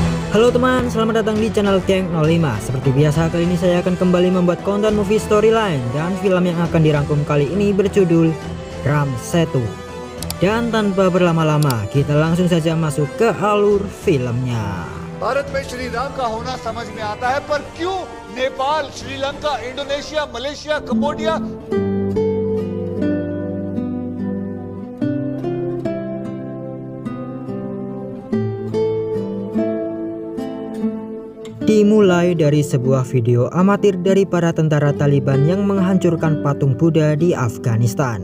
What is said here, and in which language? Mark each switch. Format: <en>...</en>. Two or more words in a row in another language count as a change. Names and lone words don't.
<id>Halo teman, selamat datang di channel Keng 05. Seperti biasa, kali ini saya akan kembali membuat konten</id> <en>movie storyline.</en> <id>Dan film yang akan dirangkum kali ini berjudul Ram Setu. Dan tanpa berlama-lama, kita langsung saja masuk ke alur filmnya.</id> <hi>भारत में श्री राम का होना समझ में आता है, पर क्यों नेपाल, श्रीलंका, इंडोनेशिया, मलेशिया, कंबोडिया।</hi> <id>Dimulai dari sebuah video amatir dari para tentara Taliban yang menghancurkan patung Buddha di Afghanistan.</id>